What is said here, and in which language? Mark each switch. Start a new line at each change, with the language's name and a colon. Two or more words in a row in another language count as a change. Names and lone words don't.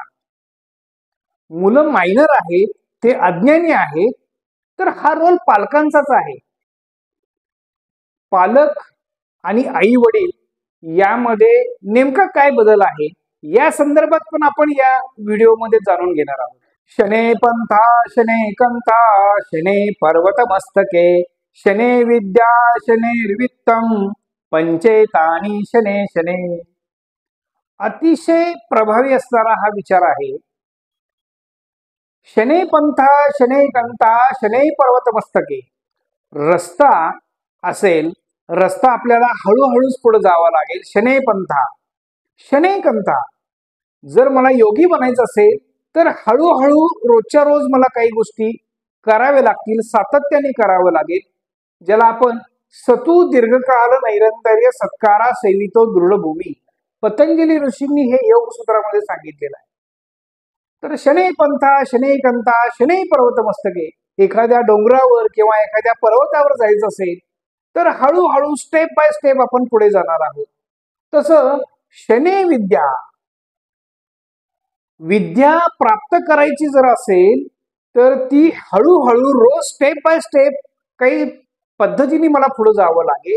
Marathi: मुलं मायनर आहेत, ते अज्ञानी आहेत, तर हा रोल पालकांचाच आहे. पालक आणि आई वडील यामध्ये नेमका काय बदल आहे या संदर्भात पण आपण या व्हिडिओमध्ये जाणून घेणार आहोत.
Sanskrit: शने पंथा शने कंथा शने पर्वत मस्तके शने विद्या शनेर्वित्तम पंचेतानी शने शने.
Marathi: अतिशय प्रभावी असणारा हा विचार आहे.
Sanskrit: शने पंथा शने कंथा शने पर्वत मस्तके.
Marathi: रस्ता असेल, रस्ता आपल्याला हळूहळूच पुढे जावा लागेल.
Sanskrit: शने पंथा शने कंथा.
Marathi: जर मला योगी बनायचं असेल तर हळूहळू रोजच्या रोज मला काही गोष्टी कराव्या लागतील, सातत्याने करावं लागेल. ज्याला आपण
Sanskrit: सतू दीर्घकाल नैरंतर्य सत्कारा सेवितो दृढभूमी,
Marathi: पतंजली ऋषींनी हे योग सूत्रामध्ये सांगितलेलं आहे.
Sanskrit: तर शने पंथा शने कंथा शने पर्वत मस्तके.
Marathi: एखाद्या डोंगरावर किंवा एखाद्या पर्वतावर जायचं असेल तर हळूहळू
English: step by step
Marathi: आपण पुढे जाणार आहोत. तसं
Sanskrit: शने विद्या,
Marathi: विद्या प्राप्त करायची जर असेल तर ती हळूहळू रोज
English: step by step
Marathi: काही पद्धतीने मला पुढे जावं लागेल.